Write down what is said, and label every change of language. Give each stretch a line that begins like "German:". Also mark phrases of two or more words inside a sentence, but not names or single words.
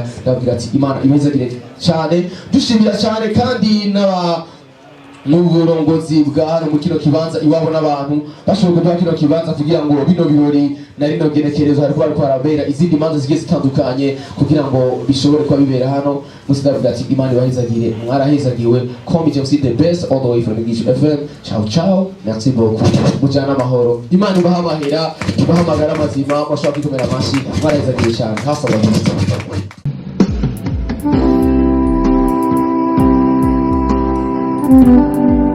Rundi: Ndabwira ati Imana imezagire cyane. Dushimira cyane kandi n'aba n'uburongozi bwa hano mu kino kibanza iwabo n'abantu bashoboye kuduha kino kibanza kugira ngo bino birori na rino genekerezo hariko bariko harabera izindi manza zigiye zitandukanye kugira ngo bishobore kuba bibera hano. Musi ndavuga ati Imana ibahezagire, mwarahezagiwe.
English: Come James the best all the way from Gico FM.
Italian: Ciao ciao,
French: merci beaucoup.
Rundi: Mujana amahoro, Imana ibaha amahera, ibaha amagara mazima, mwashobora kwikomera amashi, mwarahezagiwe cyane. Hasa abagenzi.
English: Thank you.